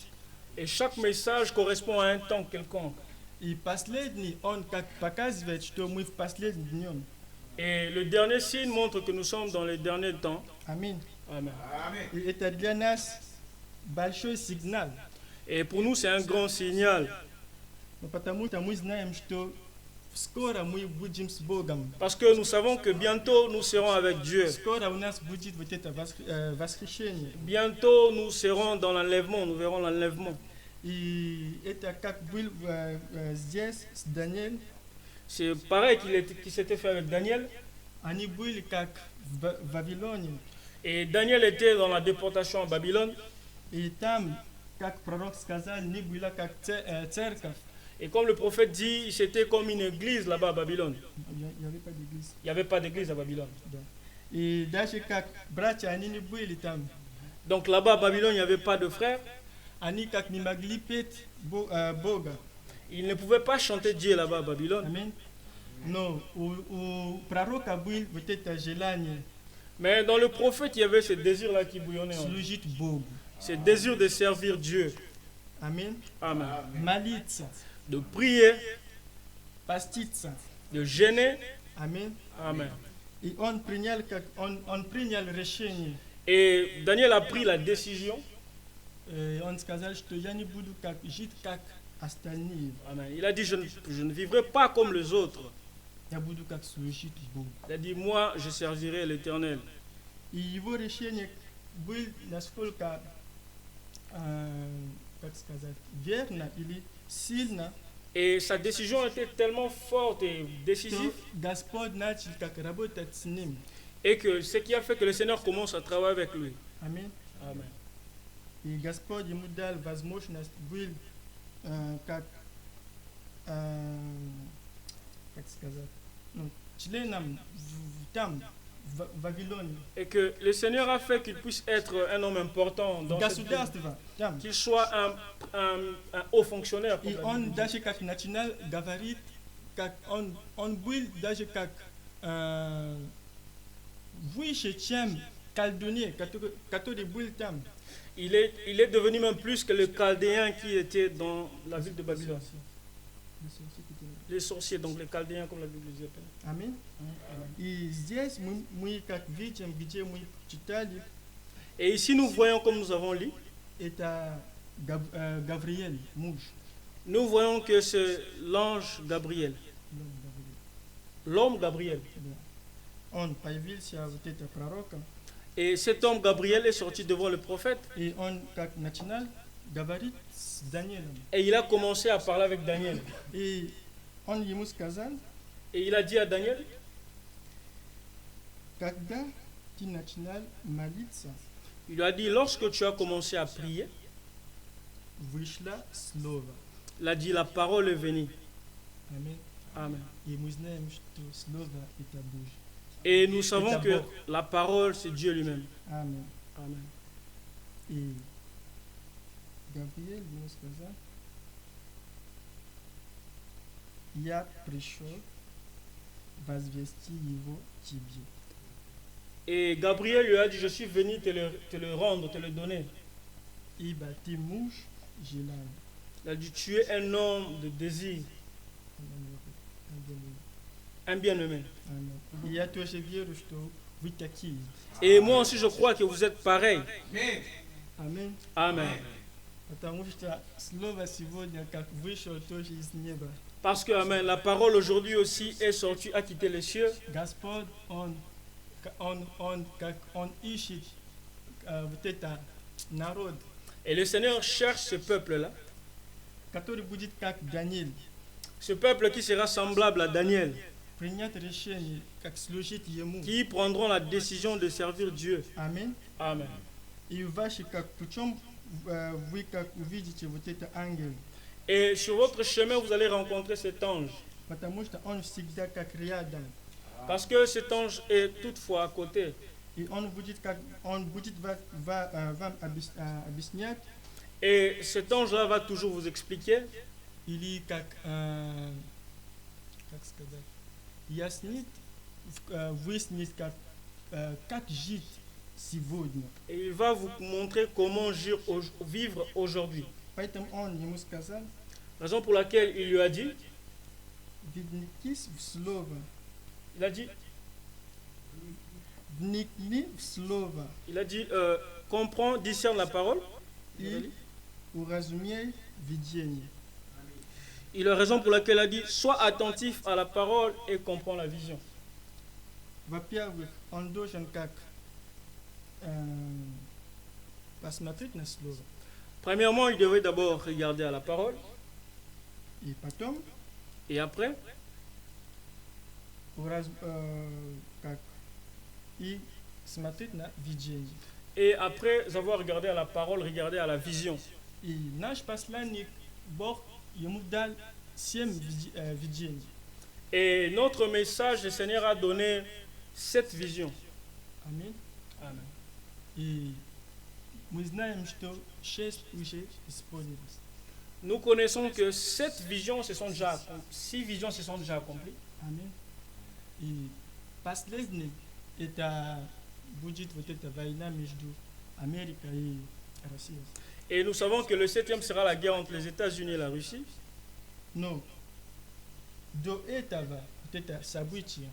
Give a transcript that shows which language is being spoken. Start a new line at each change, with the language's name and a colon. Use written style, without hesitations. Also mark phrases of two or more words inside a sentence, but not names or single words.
French: Et chaque message correspond à un temps quelconque.
Russian: И последний, он как показывает, что мы в последнем днем.
French: Et le dernier signe montre que nous sommes dans les derniers temps.
Russian: Аминь.
French: Amen. Amen.
Russian: И это для нас большой сигнал.
French: Et pour nous, c'est un grand signal.
Russian: Потому что мы знаем, что скоро мы будем с Богом.
French: Parce que nous savons que bientôt, nous serons avec Dieu.
Russian: Скоро у нас будет вот это восхищение.
French: Bientôt, nous serons dans l'enlèvement, nous verrons l'enlèvement.
Russian: И это как был здесь с Даниэлем.
French: C'est pareil qu'il s'était fait avec Daniel.
Russian: Они были как в Вавилоне.
French: Et Daniel était dans la déportation à Babylone.
Russian: И там, как пророк сказал, не было как церковь.
French: Et comme le prophète dit, c'était comme une église là-bas à Babylone. Il n'y avait pas d'église. Il n'y avait pas d'église à Babylone.
Russian: Да. И даже как братья, они не были там.
French: Donc là-bas à Babylone, il n'y avait pas de frères.
Russian: Они как не могли петь Бога.
French: Ils ne pouvaient pas chanter Dieu là-bas à Babylone.
Russian: Аминь. Но у пророка был вот это желание
French: Mais dans le prophète, il y avait ce désir-là qui bouillonnait en lui.
Russian: служить Богу.
French: Ce désir de servir Dieu.
Russian: Аминь.
French: Amen.
Russian: Молиться,
French: De prier,
Russian: поститься.
French: de gêner.
Russian: Аминь.
French: Amen.
Russian: И он принял решение.
French: Et Daniel a pris la décision.
Russian: Он сказал, что я не буду жить как остальные.
French: Amen. Il a dit, je ne vivrai pas comme les autres.
Russian: Я буду как служить Богу.
French: Il a dit, moi, je servirai l'Éternel.
Russian: И его решение было насколько, как сказать, верно или сильно,
French: Et sa décision était tellement forte et décisive.
Russian: что Господь начал как работать с ним.
French: Et que ce qui a fait que le Seigneur commence à travailler avec lui.
Russian: Аминь.
French: Amen.
Russian: И Господь ему дал возможность быть как сказать, членом там, в Вавилоне.
French: Et que le Seigneur a fait qu'il puisse être un homme important dans cette ville.
Russian: Государство там.
French: Qu'il soit un haut fonctionnaire. Pour
Russian: И
French: la
Russian: он
French: Bible.
Russian: даже как начинал говорить, как он был даже как выше, чем колдуне, который был там.
French: Il est devenu même plus que le Chaldéen qui était dans la ville de Babylone. Les sorciers, donc les Chaldéens comme la Bible les appelle.
Russian: Аминь. И здесь мы как видим, где мы читали,
French: Et ici nous voyons comme nous avons lu,
Russian: это Гавриэль, муж.
French: nous voyons que c'est l'ange Gabriel, l'homme Gabriel.
Russian: Он появился вот это пророком,
French: Et cet homme Gabriel est sorti devant le prophète
Russian: и он как начинал говорить с Даниэлем.
French: et il a commencé à parler avec Daniel.
Russian: И он ему сказал,
French: Et il a dit à Daniel,
Russian: когда ты начинал молиться,
French: il lui a dit, lorsque tu as commencé à prier,
Russian: вышло слово.
French: il a dit, la parole est venue.
Russian: Аминь.
French: Amen.
Russian: И мы знаем, что слово это Божье.
French: Et nous savons C'est que d'abord. la parole, c'est Dieu lui-même.
Russian: Аминь.
French: Amen.
Russian: И Гавриэль ему сказал, я пришел возвести его тебе.
French: Et Gabriel lui a dit, je suis venu te le rendre, te le donner.
Russian: Ибо ты муж желанный.
French: Il a dit, tu es un homme de désir, un bien-aimé.
Russian: Аминь. И я тоже верю, что вы такие.
French: Et moi aussi, je crois que vous êtes pareils. Amen.
Russian: Аминь.
French: Amen.
Russian: Потому что слово сегодня, как вышло тоже из неба.
French: Parce que, amen, la parole aujourd'hui aussi est sortie, a quitté les cieux.
Russian: Господь, как Он ищет вот это народ,
French: Et le Seigneur cherche ce peuple-là.
Russian: который будет как Даниил,
French: Ce peuple qui sera semblable à Daniel,
Russian: принять решение, как служить Ему.
French: qui prendront la décision de servir Dieu.
Russian: Аминь.
French: Amen.
Russian: И ваши, как причем вы как увидите вот это ангел,
French: Et sur votre chemin, vous allez rencontrer cet ange.
Russian: потому что он всегда как рядом.
French: Parce que cet ange est toutefois à côté.
Russian: И он будет вам объяснять,
French: Et cet ange-là va toujours vous expliquer,
Russian: или как сказать, яснит, выяснить, как жить сегодня.
French: et il va vous montrer comment vivre aujourd'hui.
Russian: Поэтому он ему сказал,
French: Raison pour laquelle il lui a dit,
Russian: вникнись в слово,
French: il a dit,
Russian: вникни в слово
French: comprends, discerne la parole.
Russian: и уразумей видение.
French: Il a raison pour laquelle il a dit, sois attentif à la parole et comprends la vision.
Russian: Во-первых, он должен как посмотреть на слово,
French: Premièrement, il devait d'abord regarder à la parole,
Russian: и потом
French: et après,
Russian: как и смотреть на видение.
French: et après avoir regardé à la parole, regarder à la vision.
Russian: И наш посланник, Бог ему дал 7 видений.
French: Et notre message, le Seigneur a donné 7 visions.
Russian: Аминь.
French: Amen.
Russian: И мы знаем, что 6 уже исполнились.
French: Nous connaissons que 6 visions se sont déjà accomplies.
Russian: Аминь. И последний, это будет вот эта война между Америкой и Россией.
French: Et nous savons que le 7e sera la guerre entre les États-Unis et la Russie.
Russian: Но до этого вот это событие